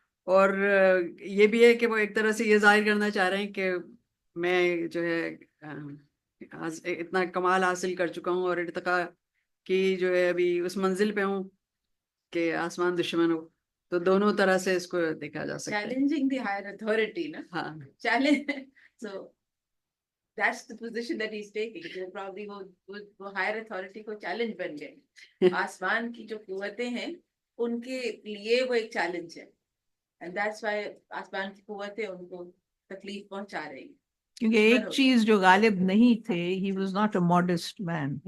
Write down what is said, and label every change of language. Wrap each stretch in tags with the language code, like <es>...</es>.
<ur>اور یہ بھی ہے کہ وہ ایک طرح سے یہ ظاہر کرنا چاہ رہے ہیں کہ میں جو ہے اتنا کمال حاصل کر چکا ہوں اور ارتقاء کی جو ہے ابھی اس منزل پہ ہوں کہ آسمان دشمن ہو. تو دونوں طرح سے اس کو دیکھا جا سکتا ہے.</ur> <en>challenging the higher authority</en> <ur>نا. ہاں</ur> <en>Challenge so that's the position that he's taking.</en> <ur>جو</ur> <en>probably</en> <ur>وہ ہائر اتھارٹی کو چیلنج بن گئے. آسمان کی جو قوتیں ہیں ان کے لیے وہ ایک چیلنج ہے.</ur> <en>And that's why</en> <ur>آسمان کی قوتیں ان کو تکلیف پہنچا رہی ہیں. کیونکہ ایک چیز جو غالب نہیں تھے,</ur> <en>he was not a modest man.</en>